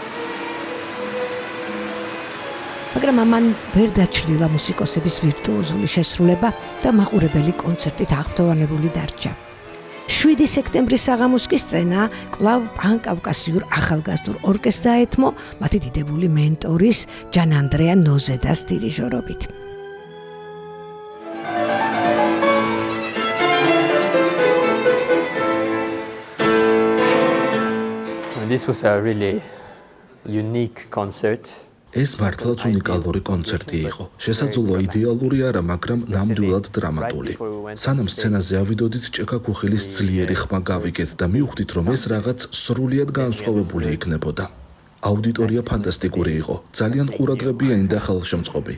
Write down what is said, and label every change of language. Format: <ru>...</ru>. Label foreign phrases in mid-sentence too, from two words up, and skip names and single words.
<ka>მაგრამ ამან ვერ დაჩრდილა მუსიკოსების ვირტუოზული შესრულება და მაყურებელი კონცერტით აღფრთოვანებული დარჩა. 7 სექტემბრის საღამოს კი სცენა კვლავ პანკავკასიურ ახალგაზრდულ ორკესტრს დაეთმო მათი დიდებული მენტორის ჯან-ანდრეა ნოზედას დირიჟორობით.</ka> <en>This was a really unique concert.</en> <ka>ეს მართლაც უნიკალური კონცერტი იყო. შესაძლოა იდეალური არა, მაგრამ ნამდვილად დრამატული. სანამ სცენაზე ავიდოდით, ჭექა ქუხილის ძლიერი ხმა გავიგეთ და მივხვდით, რომ ეს რაღაც სრულიად განსხვავებული იქნებოდა. აუდიტორია ფანტასტიკური იყო, ძალიან ყურადღებიანი და ხალხშემწყობი.</ka>